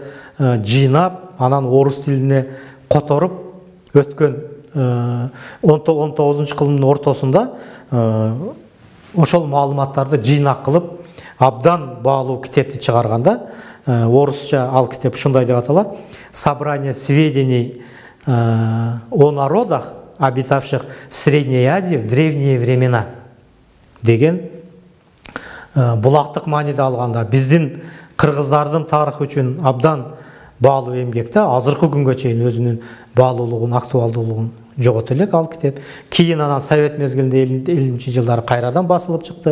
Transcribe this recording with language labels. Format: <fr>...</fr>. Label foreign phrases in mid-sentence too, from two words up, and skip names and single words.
<ky>жыйнап, анан орус тилине которуп өткөн 19-кылымдын ортосунда ошол маалыматтарды жыйнак кылып абдан баалуу китепти чыгарганда, орусча ал китеп ушундай деп аталат: Собрание сведений о народах, обитавших в Средней Азии в древние времена деген, булактык мааниде алганда биздин кыргыздардын тарыхы үчүн абдан баалуу эмгекте, азыркы күнгө чейин өзүнүн баалуулугун, актуалдуулугун жогото элек ал китеп. Кийин анан Совет мезгилинде 50-жылдары кайрадан басылып чыкты.</ky>